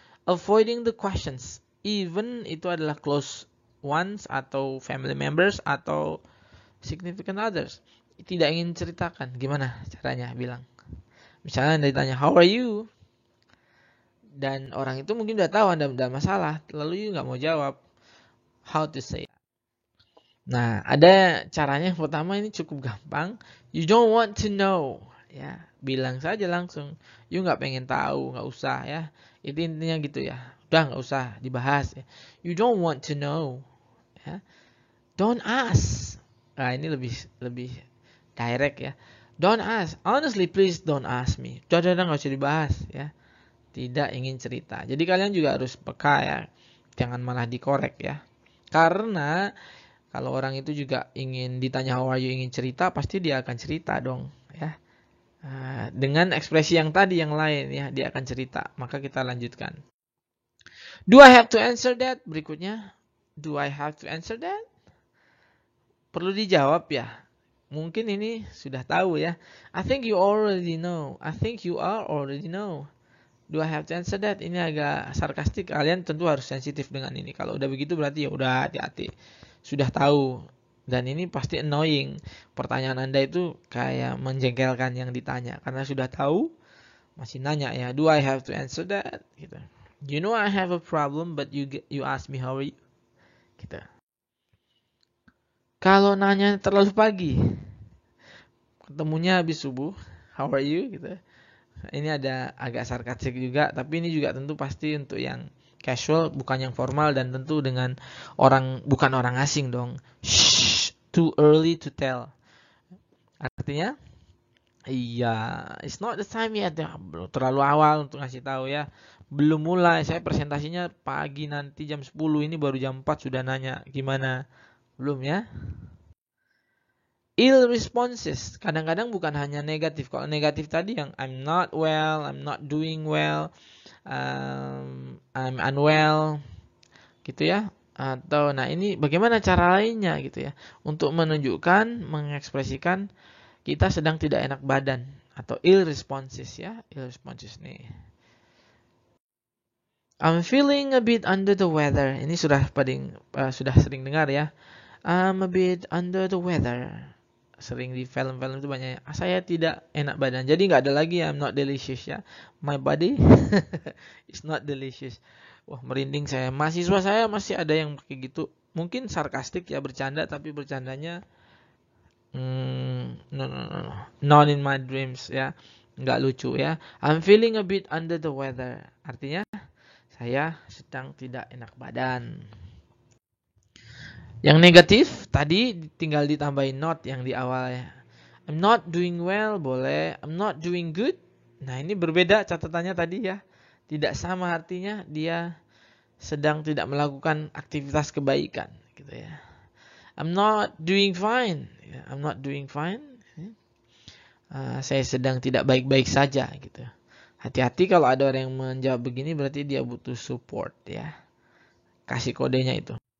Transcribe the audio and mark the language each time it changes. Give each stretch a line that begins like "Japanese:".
English: Avoiding the questions, even
Indonesian: itu adalah
English: close ones
Indonesian: atau
English: family members
Indonesian: atau
English: significant others,
Indonesian: tidak ingin ceritakan, gimana caranya bilang? Misalnya Anda ditanya
English: how are you,
Indonesian: dan orang itu mungkin udah tahu Anda ada masalah, lalu you nggak mau jawab,
English: how to say?
Indonesian: Nah, ada caranya. Yang pertama ini cukup gampang.
English: You don't want to know, ya,
Indonesian: bilang saja langsung. You nggak pengen tahu, nggak usah ya. Itu intinya gitu ya. Udah nggak usah dibahas.
English: Ya. You don't want to know, ya. Don't ask.
Indonesian: Nah, ini lebih direct ya.
English: Don't ask. Honestly, please don't ask me.
Indonesian: Udah nggak usah dibahas ya. Tidak ingin cerita. Jadi kalian juga harus peka ya. Jangan malah dikorek ya. Karena kalau orang itu juga ingin ditanya
English: how are you,
Indonesian: ingin cerita, pasti dia akan cerita dong, ya. Dengan ekspresi yang tadi yang lain ya, dia akan cerita. Maka kita lanjutkan.
English: Do I have to answer that?
Indonesian: Berikutnya,
English: do I have to answer that?
Indonesian: Perlu dijawab ya. Mungkin ini sudah tahu ya.
English: I think you already know. I think you are already know. Do I have to answer that?
Indonesian: Ini agak sarkastik. Kalian tentu harus sensitif dengan ini. Kalau udah begitu berarti ya udah hati-hati. Sudah tahu, dan ini pasti annoying. Pertanyaan Anda itu kayak menjengkelkan yang ditanya, karena sudah tahu masih nanya ya,
English: do I have to answer that
Indonesian: gitu.
English: You know I have a problem but you ask me how are you gitu.
Indonesian: Kalau nanya terlalu pagi, ketemunya habis subuh,
English: how are you
Indonesian: gitu. Ini ada agak sarkastik juga, tapi ini juga tentu pasti untuk yang casual, bukan yang formal, dan tentu dengan bukan orang asing dong.
English: Shh, too early to tell.
Indonesian: Artinya, iya,
English: it's not the time yet.
Indonesian: Ya, belum terlalu awal untuk ngasih tahu ya. Belum mulai, saya presentasinya pagi nanti jam 10, ini baru jam 4 sudah nanya. Gimana? Belum ya?
English: Ill responses,
Indonesian: kadang-kadang bukan hanya negatif. Kalau negatif tadi yang
English: I'm not well, I'm not doing well, I'm unwell,
Indonesian: gitu ya. Atau nah ini bagaimana cara lainnya gitu ya, untuk menunjukkan, mengekspresikan kita sedang tidak enak badan, atau ill responses ya, ill responses nih.
English: I'm feeling a bit under the weather.
Indonesian: Ini sudah sering dengar ya.
English: I'm a bit under the weather.
Indonesian: Sering di film-film itu banyak. Saya tidak enak badan. Jadi nggak ada lagi
English: I'm not delicious
Indonesian: ya.
English: My body is not delicious.
Indonesian: Wah, merinding saya. Mahasiswa saya masih ada yang pakai gitu. Mungkin sarkastik ya, bercanda, tapi bercandanya no.
English: Not in my dreams
Indonesian: ya. Nggak lucu ya.
English: I'm feeling a bit under the weather.
Indonesian: Artinya saya sedang tidak enak badan. Yang negatif tadi tinggal ditambahin not yang di awal ya.
English: I'm not doing well boleh, I'm not doing good.
Indonesian: Nah, ini berbeda catatannya tadi ya. Tidak sama artinya, dia sedang tidak melakukan aktivitas kebaikan gitu ya.
English: I'm not doing fine. I'm not doing fine.
Indonesian: Saya sedang tidak baik-baik saja gitu. Hati-hati kalau ada orang yang menjawab begini, berarti dia butuh support ya. Kasih kodenya itu.